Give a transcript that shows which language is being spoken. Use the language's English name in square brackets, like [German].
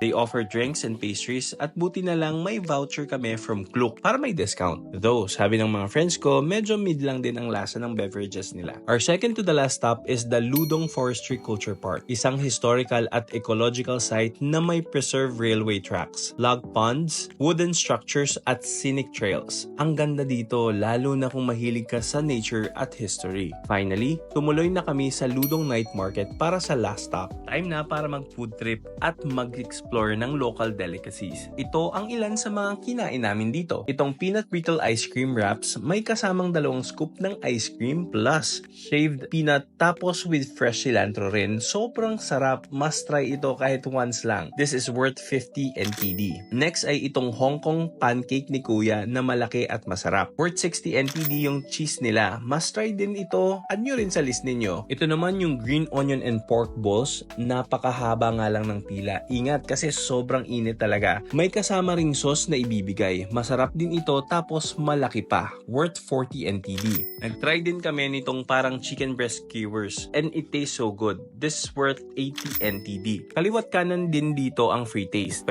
[English] They offer drinks and pastries [Filipino] at buti na lang may voucher kami from Klook para may discount. Though, sabi ng mga friends ko, medyo mid lang din ang lasa ng beverages nila. [English] Our second to the last stop is the Ludong Forestry Culture Park, [Filipino] isang historical at ecological site na may preserved railway tracks, log ponds, wooden structures at scenic trails. Ang ganda dito lalo na kung mahilig ka sa nature at history. Finally, tumuloy na kami sa Ludong Night Market para sa last stop. Time na para mag-food trip at mag-explore ng local delicacies. Ito ang ilan sa mga kinain namin dito. Itong peanut brittle ice cream wraps, may kasamang 2 scoop ng ice cream plus shaved peanut tapos with fresh cilantro rin. Sobrang sarap. Must try ito kahit once lang. [English] This is worth 50 NTD. [Filipino] Next ay itong Hong Kong pancake ni Kuya na malaki at masarap. Worth 60 NTD yung cheese nila. Must try din ito. Add nyo rin sa list ninyo. Ito naman yung green onion and pork balls. Napakahaba nga lang ng pila. Ingat kasi sobrang init talaga. May kasama ring sauce na ibibigay. Masarap din ito tapos malaki pa. Worth 40 NTD. Nag-try din kami nitong parang chicken breast skewers [English] and it tastes so good. This is worth 80 NTD. [Filipino] Kaliwat kanan din dito ang free taste.